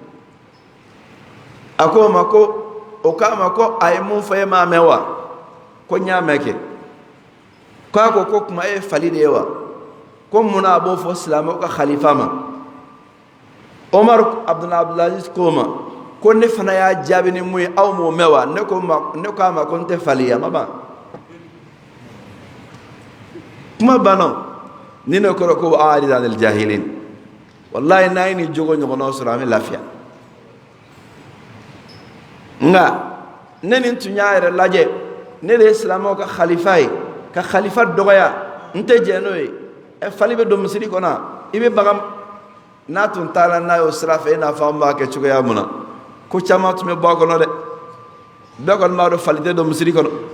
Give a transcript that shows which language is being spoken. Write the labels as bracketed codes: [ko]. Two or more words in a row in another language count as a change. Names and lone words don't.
[bm] a ko ma ko o k'a ma ko a ye mun fɔ e m'a mɛn wa ko n y'a mɛn kɛ k'a ko kuma e ye fali de ye wa ko munna a b'o fɔ silamɛw ka khalifa ma Omar Abdulaziz ko ma ko ne fana y'a jaabi ni mun ye aw m'o mɛn wa ne k'a ma ko n tɛ fali ye a ma ban kuma banna ni ne kɔrɔ ko [ar] أعرض عن الجاهلين [bm] wallahi n'a ye ni jogo ɲɔgɔnnaw sɔrɔ an bɛ lafiya nka ne nin tun y'a yɛrɛ lajɛ ne de ye silamɛw ka khalifa ye ka khalifa dɔgɔya n tɛ jɛ n'o ye fali bɛ don misiri kɔnɔ i bɛ bagan n'a tun taara n'a ye o sira fɛ i n'a fɔ an b'a kɛ cogoya mun na ko caman tun bɛ bɔ a kɔnɔ dɛ bɛɛ kɔni b'a dɔn fali tɛ don misiri kɔnɔ